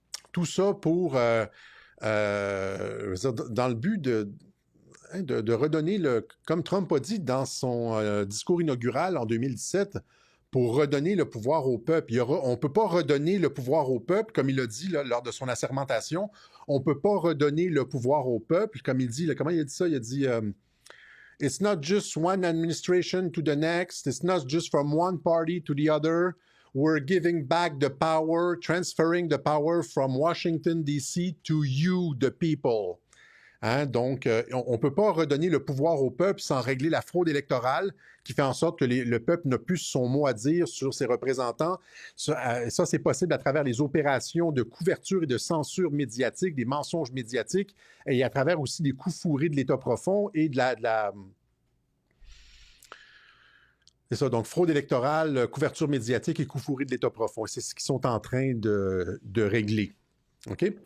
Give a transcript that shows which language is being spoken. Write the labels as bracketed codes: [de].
[fr] Tout ça pour, dans le but de redonner, comme Trump a dit dans son discours inaugural en 2017, pour redonner le pouvoir au peuple. On ne peut pas redonner le pouvoir au peuple, comme il a dit là, lors de son assermentation. On ne peut pas redonner le pouvoir au peuple, comme il dit. Comment il a dit ça? Il a dit [en] It's not just one administration to the next. It's not just from one party to the other. We're giving back the power, transferring the power from Washington, D.C. to you, the people. Hein? [fr] Donc, on ne peut pas redonner le pouvoir au peuple sans régler la fraude électorale qui fait en sorte que le peuple n'a plus son mot à dire sur ses représentants. Ça, c'est possible à travers les opérations de couverture et de censure médiatique, des mensonges médiatiques, et à travers aussi des coups fourrés de l'État profond et de la C'est ça, donc fraude électorale, couverture médiatique et coups fourrés de l'État profond. C'est ce qu'ils sont en train de régler. OK?